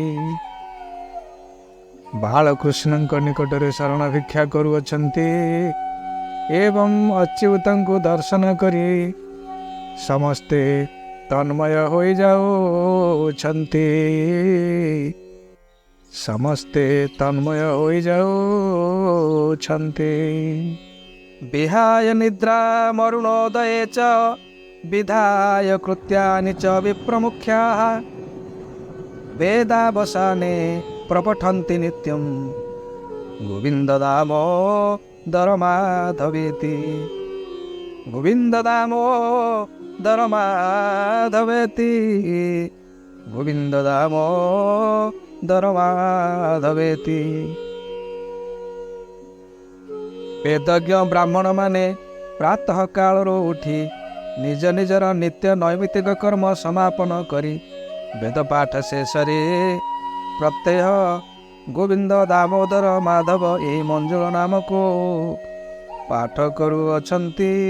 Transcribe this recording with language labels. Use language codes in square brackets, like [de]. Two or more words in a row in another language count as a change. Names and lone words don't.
[or] ବାଳକୃଷ୍ଣଙ୍କ ନିକଟରେ ଶରଣ ଭିକ୍ଷା କରୁଅଛନ୍ତି ଏବଂ ଅଚ୍ୟୁତଙ୍କୁ ଦର୍ଶନ କରି ସମସ୍ତେ ତନ୍ମୟ ହୋଇଯାଉଛନ୍ତି। ସମସ୍ତେ ତନ୍ମୟ ହୋଇଯାଉଛନ୍ତି। [sa] विहाय निद्रा मरुणोदये च विधाय कृत्यानि च विप्रमुख्याः वेदावसाने प्रपठन्ति नित्यं गोविन्द दामोदर माधवेति गोविन्द दामोदर माधवेति गोविन्द दामोदर माधवेति। [or] ବେଦଜ୍ଞ ବ୍ରାହ୍ମଣମାନେ ପ୍ରାତଃ କାଳରୁ ଉଠି ନିଜ ନିଜର ନିତ୍ୟ ନୈମିତ୍ତିକ କର୍ମ ସମାପନ କରି ବେଦପାଠ ଶେଷରେ ପ୍ରତ୍ୟହ ଗୋବିନ୍ଦ ଦାମୋଦର ମାଧବ ଏହି ମଞ୍ଜୁଳ ନାମକୁ ପାଠ କରୁଅଛନ୍ତି।